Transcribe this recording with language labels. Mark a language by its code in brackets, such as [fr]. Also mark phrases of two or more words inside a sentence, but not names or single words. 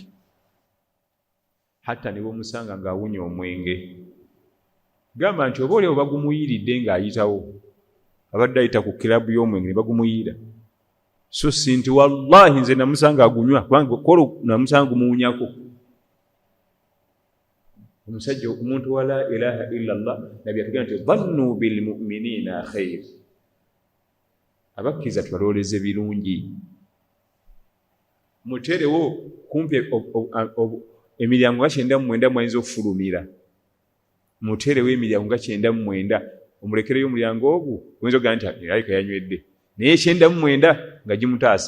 [lg] Hatta ne bw'omusanga ng'awunya omwenge, gamba nti oba oliawo bagumuyiridde ng'ayitawo, abadde ayita ku kilabu y'omwenge ne bagumuyiira. So si nti wallahi nze namusanga agunywa, kubanga kola namusanga gumuwunyako. Omusajja omuntu wa [ar] لا إله إلا الله [lg] Nabbi atugamba nti [ar] ظنوا بالمؤمنين خير. [lg] Abakkiriza tubalowooleze birungi. Muterewo kumpi emiryango nga 99 mwayinza okufulumira. Muterewo emiryango nga 99, omulekereyo omulyango ogwo oyinza okugaa nti alika yanywedde, naye 99 nga gimutaasa.